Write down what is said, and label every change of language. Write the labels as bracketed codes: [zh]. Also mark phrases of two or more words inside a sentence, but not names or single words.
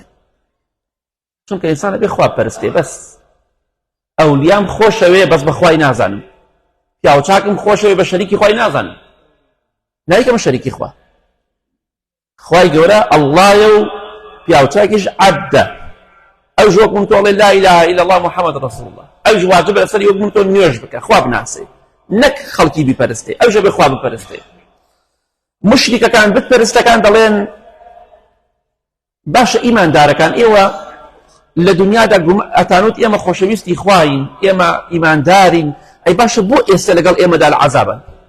[ckb] چونکە ئینسان ئەبێ خوا پەرستێ، بەس ئەولیام خۆشەوێ بەس بە خوای نازانم، پیاوچاکم خۆشەوێ بە شەریکی خوای نازانم، نایکەمە شەریکی خوا. خوای گەورە ئەڵڵایە و پیاوچاکیش عەبدە، ئەوش وەک من تۆڵێ [ar] لا إله إلا الله محمد رسول الله، [ckb] ئەوش واجبە لەسەری وەک من تۆ نوێژ بکە، خوا بناسێ، نەک خەڵکی بیپەرستێ، ئەوش ئەبێ خوا بپەرستێ. مشریکەکان بتپەرستەکان دەڵێن باشە ئیماندارەکان ئێوە لە دنیادا ئەتانوت ئێمە خۆشەویستی خواین، ئێمە ئیماندارین، ئەی باشە بۆ ئێستا لەگەڵ ئێمەدا لە عەزابن؟